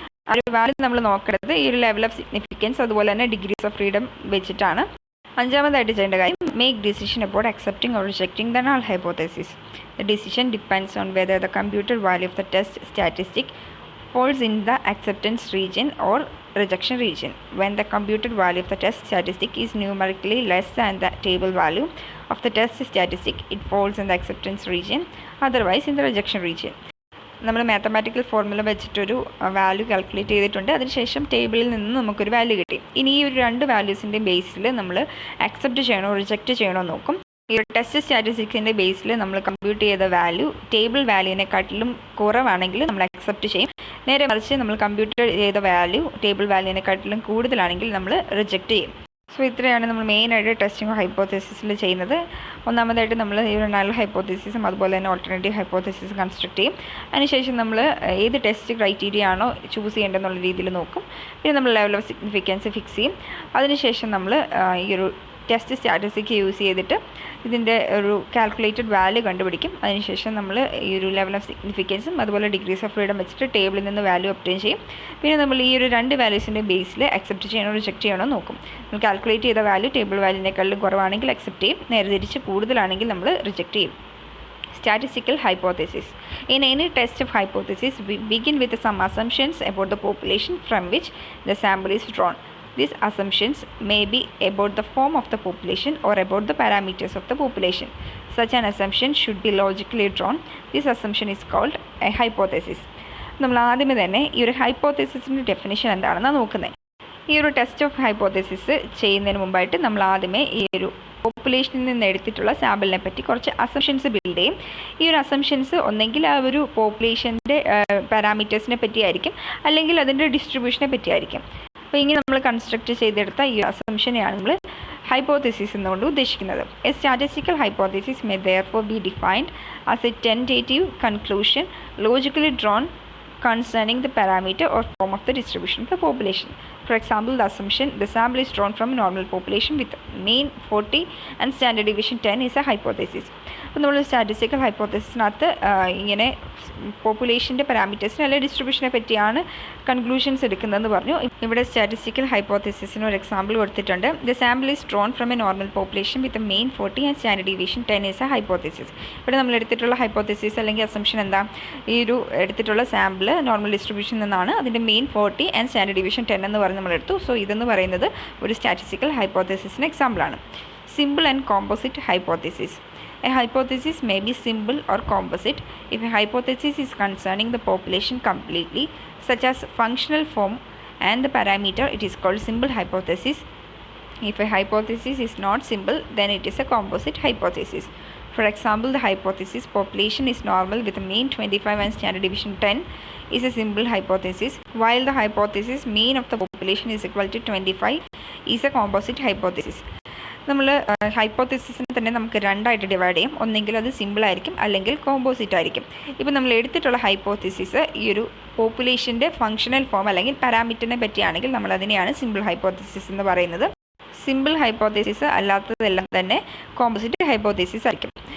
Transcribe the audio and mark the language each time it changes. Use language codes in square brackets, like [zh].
[ml] ആ ഒരു വാല്യൂ നമ്മൾ നോക്കേണ്ടത് ഈ ഒരു ലെവൽ ഓഫ് സിഗ്നിഫിക്കൻസ് അതുപോലെ തന്നെ ഡിഗ്രീസ് ഓഫ് ഫ്രീഡം വെച്ചിട്ടാണ്. അഞ്ചാമതായിട്ട് ചെയ്യേണ്ട കാര്യം, [en] Make decision about accepting or rejecting the null hypothesis. The decision depends on whether the computed value of the test statistic falls in the acceptance region or rejection region. When the computed value of the test statistic is numerically less than the table value of the test statistic, it falls in the acceptance region, otherwise in the rejection region. [ml] നമ്മൾ mathematical formula വെച്ചിട്ടൊരു value calculate ചെയ്തിട്ടുണ്ട്. അതിനുശേഷം ടേബിളിൽ നിന്ന് നമുക്കൊരു value കിട്ടി. ഇനി ഈ ഒരു രണ്ട് വാല്യൂസിൻ്റെ ബേസിൽ നമ്മൾ അക്സെപ്റ്റ് ചെയ്യണോ റിജക്റ്റ് ചെയ്യണോ നോക്കും. ഈ ഒരു ടെസ്റ്റ് സ്റ്റാറ്റിസ്റ്റിക്സിൻ്റെ ബേസിൽ നമ്മൾ കമ്പ്യൂട്ട് ചെയ്ത വാല്യൂ ടേബിൾ വാല്യൂവിനെക്കാട്ടിലും കുറവാണെങ്കിൽ നമ്മൾ അക്സെപ്റ്റ് ചെയ്യും. നേരെ മറിച്ച് നമ്മൾ കമ്പ്യൂട്ടർ ചെയ്ത വാല്യൂ ടേബിൾ വാല്യൂവിനെക്കാട്ടിലും കൂടുതലാണെങ്കിൽ നമ്മൾ റിജക്റ്റ് ചെയ്യും. സോ ഇത്രയാണ് നമ്മൾ മെയിനായിട്ട് ടെസ്റ്റിംഗ് ഹൈപ്പോത്തസിസിൽ ചെയ്യുന്നത്. ഒന്നാമതായിട്ട് നമ്മൾ ഈ ഒരു നൾ ഹൈപ്പോത്തസിസും അതുപോലെ തന്നെ ഓൾട്ടർനേറ്റീവ് ഹൈപ്പോത്തസിസും കൺസ്ട്രക്ട് ചെയ്യും. അതിനുശേഷം നമ്മൾ ഏത് ടെസ്റ്റ് ക്രൈറ്റീരിയ ആണോ ചൂസ് ചെയ്യേണ്ടതെന്നുള്ള രീതിയിൽ നോക്കും. പിന്നെ നമ്മൾ ലെവൽ ഓഫ് സിഗ്നിഫിക്കൻസ് ഫിക്സ് ചെയ്യും. അതിനുശേഷം നമ്മൾ ഈ ഒരു ടെസ്റ്റ് സ്റ്റാറ്റിസ്റ്റിക് യൂസ് ചെയ്തിട്ട് ഇതിൻ്റെ ഒരു കാൽക്കുലേറ്റഡ് വാല്യൂ കണ്ടുപിടിക്കും. അതിനുശേഷം നമ്മൾ ഈ ഒരു ലെവൽ ഓഫ് സിഗ്നിഫിക്കൻസും അതുപോലെ ഡിഗ്രീസ് ഓഫ് ഫ്രീഡം വെച്ചിട്ട് ടേബിളിൽ നിന്ന് വാല്യൂ ഒബ്റ്റെയിൻ ചെയ്യും. പിന്നെ നമ്മൾ ഈ ഒരു രണ്ട് വാല്യൂസിൻ്റെ ബേസിൽ അക്സെപ്റ്റ് ചെയ്യണോ റിജക്റ്റ് ചെയ്യണോ നോക്കും. നമ്മൾ കാൽക്കുലേറ്റ് ചെയ്ത വാല്യൂ ടേബിൾ വാല്യൂവിനേക്കാളും കുറവാണെങ്കിൽ അക്സെപ്റ്റ് ചെയ്യും, നേരെ തിരിച്ച് കൂടുതലാണെങ്കിൽ നമ്മൾ റിജക്റ്റ് ചെയ്യും. [en] Statistical hypothesis. In any test of hypothesis, we begin with some assumptions about the population from which the sample is drawn. These assumptions may be about the form of the population or about the parameters of the population. Such an assumption should be logically drawn. This assumption is called a hypothesis. [ml] നമ്മൾ ആദ്യമേ തന്നെ ഈ ഒരു ഹൈപ്പോത്തസിസിൻ്റെ definition എന്താണെന്നാണ് നോക്കുന്നത്. ഈ ഒരു test of hypothesis ചെയ്യുന്നതിന് മുമ്പായിട്ട് നമ്മൾ ആദ്യമേ ഈ ഒരു പോപ്പുലേഷനിൽ നിന്ന് എടുത്തിട്ടുള്ള സാമ്പിളിനെ പറ്റി കുറച്ച് അസംഷൻസ് ബിൽഡ് ചെയ്യും. ഈ ഒരു അസംഷൻസ് ഒന്നെങ്കിൽ ആ ഒരു പോപ്പുലേഷൻ്റെ പാരാമീറ്റേഴ്സിനെ പറ്റിയായിരിക്കും, അല്ലെങ്കിൽ അതിൻ്റെ ഡിസ്ട്രിബ്യൂഷനെ പറ്റിയായിരിക്കും. അപ്പോൾ ഇങ്ങനെ നമ്മൾ കൺസ്ട്രക്ട് ചെയ്തെടുത്ത ഈ അസംഷനെയാണ് നമ്മൾ ഹൈപ്പോത്തസിസ് എന്നുകൊണ്ട് ഉദ്ദേശിക്കുന്നത്. [en] A statistical hypothesis may therefore be defined as a tentative conclusion logically drawn concerning the parameter or form of the distribution of the population. For example, the assumption the sample is drawn from a normal population with mean 40 and standard deviation 10 is a hypothesis. [ml] അപ്പോൾ നമ്മൾ statistical ഹൈപ്പോത്തസിസിനകത്ത് ഇങ്ങനെ പോപ്പുലേഷൻ്റെ പാരാമീറ്റേഴ്സിനെ അല്ലെങ്കിൽ ഡിസ്ട്രിബ്യൂഷനെ പറ്റിയാണ് conclusions എടുക്കുന്നതെന്ന് പറഞ്ഞു. ഇവിടെ statistical ഹൈപ്പോത്തസിസിന് ഒരു example കൊടുത്തിട്ടുണ്ട്. [en] The sample is drawn from a normal population with mean 40 and standard deviation 10 is a hypothesis. [ml] ഇവിടെ നമ്മൾ എടുത്തിട്ടുള്ള ഹൈപ്പോത്തസിസ് അല്ലെങ്കിൽ അസംഷൻ എന്താ? ഈ ഒരു എടുത്തിട്ടുള്ള സാമ്പിൾ നോർമൽ ഡിസ്ട്രിബ്യൂഷൻ നിന്നാണ്. അതിൻ്റെ മെയിൻ 40 ആൻഡ് സ്റ്റാൻഡേർഡ് ഡീവിയേഷൻ 10 എന്ന് പറഞ്ഞ് നമ്മൾ എടുത്തു. സോ ഇതെന്ന് പറയുന്നത് ഒരു സ്റ്റാറ്റിസ്റ്റിക്കൽ ഹൈപ്പോത്തസിസിന് എക്സാമ്പിളാണ്. [en] Simple and composite hypothesis. A hypothesis may be simple or composite if a hypothesis is concerning the population completely, such as functional form and the parameter, it is called simple hypothesis. If a hypothesis is not simple, then it is a composite hypothesis. For example, the hypothesis population is normal with a mean 25 and standard deviation 10 is a simple hypothesis, while the hypothesis mean of the population is equal to 25 is a composite hypothesis. [ml] നമ്മൾ ഹൈപ്പോത്തസിസിനെ തന്നെ നമുക്ക് രണ്ടായിട്ട് divide ചെയ്യാം. ഒന്നെങ്കിൽ അത് സിമ്പിളായിരിക്കും അല്ലെങ്കിൽ composite ആയിരിക്കും. ഇപ്പോൾ നമ്മൾ എടുത്തിട്ടുള്ള ഹൈപ്പോത്തസിസ് ഈ ഒരു പോപ്പുലേഷൻ്റെ ഫങ്ഷണൽ ഫോം അല്ലെങ്കിൽ പാരാമീറ്ററിനെ പറ്റിയാണെങ്കിൽ നമ്മൾ അതിനെയാണ് സിമ്പിൾ ഹൈപ്പോത്തസിസ് എന്ന് പറയുന്നത്. സിമ്പിൾ ഹൈപ്പോത്തസിസ് അല്ലാത്തതെല്ലാം തന്നെ കോമ്പോസിറ്റ് ഹൈപ്പോത്തസിസ് ആയിരിക്കും.